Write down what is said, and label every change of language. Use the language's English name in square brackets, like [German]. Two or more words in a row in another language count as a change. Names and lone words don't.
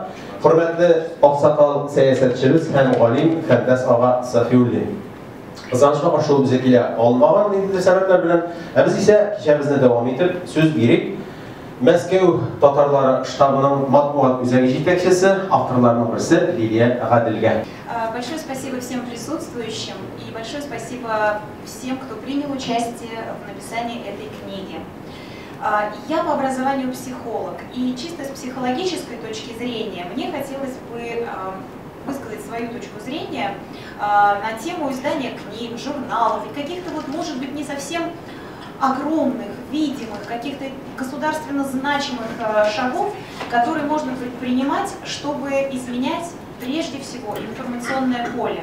[Tatar] Хөрмәтле аксакал сәясәтчебез һәм галим Фәрдәс ага Сафиуллин. Кызганычка каршы ул безгә килә алмаган ниндидер сәбәпләр белән, без исә кичәбезне дәвам итеп сүз бирик. Мәскәү татарлары штабының матбугат үзәге җитәкчесе, авторларның берсе Лилия Гадилгә. [Russian] Большое спасибо всем присутствующим и большое спасибо всем, кто принял участие в написании этой книги. Я по образованию психолог, и чисто с психологической точки зрения мне хотелось бы высказать свою точку зрения на тему издания книг, журналов и каких-то вот, может быть, не совсем огромных, видимых, каких-то государственно значимых шагов, которые можно предпринимать, чтобы изменять прежде всего информационное поле.